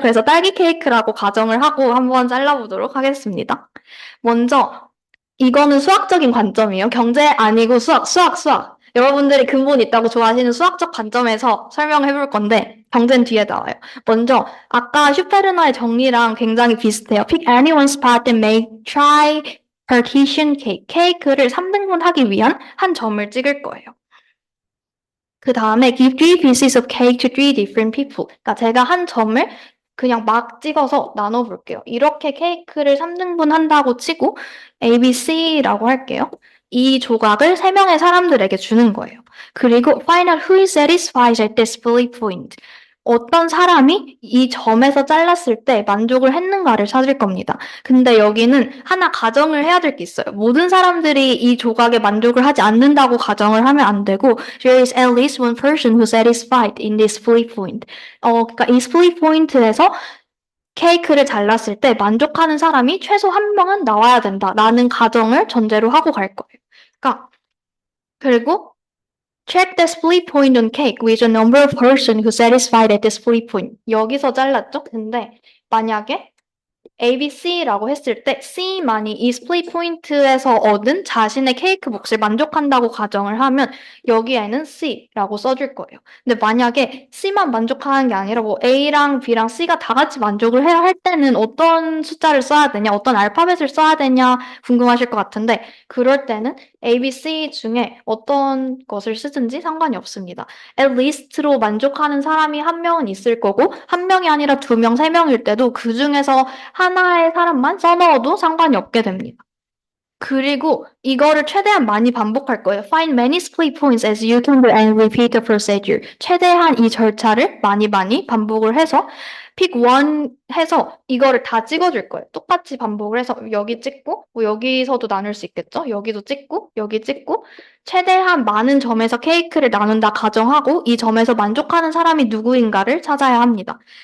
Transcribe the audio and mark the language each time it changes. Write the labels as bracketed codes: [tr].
[ko] 그래서 딸기 케이크라고 가정을 하고 한번 잘라보도록 하겠습니다. 먼저 이거는 수학적인 관점이에요. 경제 아니고 수학. 여러분들이 근본 있다고 좋아하시는 수학적 관점에서 설명해 볼 건데 경제는 뒤에 나와요. 먼저 아까 슈페르너의 정리랑 굉장히 비슷해요. [en] Pick anyone's part and make tripartition cake. [ko] 케이크를 3등분 하기 위한 한 점을 찍을 거예요. 그 다음에 [en] give 3 pieces of cake to 3 different people. [ko] 그러니까 제가 한 점을 그냥 막 찍어서 나눠볼게요. 이렇게 케이크를 3등분 한다고 치고 A, B, C라고 할게요. 이 조각을 3명의 사람들에게 주는 거예요. [en] 그리고 find out who is satisfied at this split point. [ko] 어떤 사람이 이 점에서 잘랐을 때 만족을 했는가를 찾을 겁니다. 근데 여기는 하나 가정을 해야 될 게 있어요. 모든 사람들이 이 조각에 만족을 하지 않는다고 가정을 하면 안 되고 [en] there is at least one person who satisfied in this split point. [ko] 그러니까 이 split point에서 케이크를 잘랐을 때 만족하는 사람이 최소 한 명은 나와야 된다라는 가정을 전제로 하고 갈 거예요. 그러니까 그리고 [en] check the split point on cake with the number of person who satisfied at the split point. [ko] 여기서 잘랐죠? 근데 만약에 A, B, C라고 했을 때 C만이 이 스플릿 포인트에서 얻은 자신의 케이크 몫을 만족한다고 가정을 하면 여기에는 C라고 써줄 거예요. 근데 만약에 C만 만족하는 게 아니라 뭐 A랑 B랑 C가 다 같이 만족을 해야 할 때는 어떤 숫자를 써야 되냐, 어떤 알파벳을 써야 되냐 궁금하실 것 같은데 그럴 때는 A, B, C 중에 어떤 것을 쓰든지 상관이 없습니다. at least로 만족하는 사람이 한 명은 있을 거고 한 명이 아니라 2명, 3명일 때도 그 중에서 하나의 사람만 써넣어도 상관이 없게 됩니다. 그리고 이거를 최대한 많이 반복할 거예요. [en] Find many split points as you can do and repeat the procedure. [ko] 최대한 이 절차를 많이 반복을 해서 pick one 해서 이거를 다 찍어줄 거예요. 똑같이 반복을 해서 여기 찍고 뭐 여기서도 나눌 수 있겠죠? 여기도 찍고 여기 찍고 최대한 많은 점에서 케이크를 나눈다 가정하고 이 점에서 만족하는 사람이 누구인가를 찾아야 합니다.